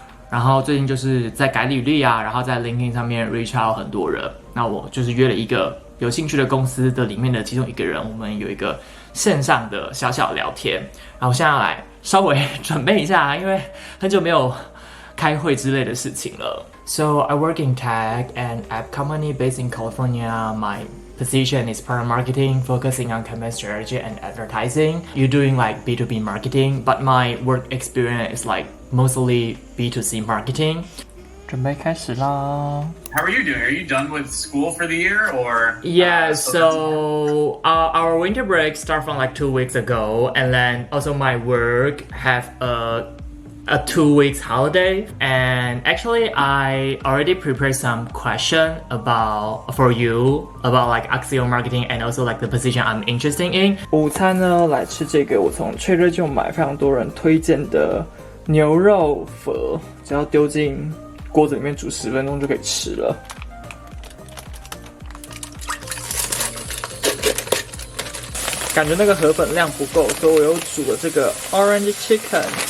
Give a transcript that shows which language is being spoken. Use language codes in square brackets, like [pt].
[zh] 然后最近就是在改履历啊，然后在 LinkedIn 上面 [en] reach out [zh] 很多人，那我就是约了一个有兴趣的公司的里面的其中一个人，我们有一个线上的小小聊天。然后我现在要来稍微准备一下，因为很久没有开会之类的事情了。 [en] So I work in tech and at company based in California. My position is product marketing, focusing on campaign strategy and advertising. You're doing like B2B marketing, but my work experience is like mostly B2C marketing. [zh] 准备开始啦。 [en] How are you doing? Are you done with school for the year or? Yeah, so our winter break start from like 2 weeks ago, and then also my work have a 2 weeks holiday. And actually, I already prepared some question for you about like Axio marketing and also like the position I'm interested in. [zh] 午餐呢，来吃这个我从脆瑞就买非常多人推荐的牛肉粉，只要丢进锅子里面煮10分钟就可以吃了。感觉那个河粉量不够，所以我又煮了这个 orange chicken。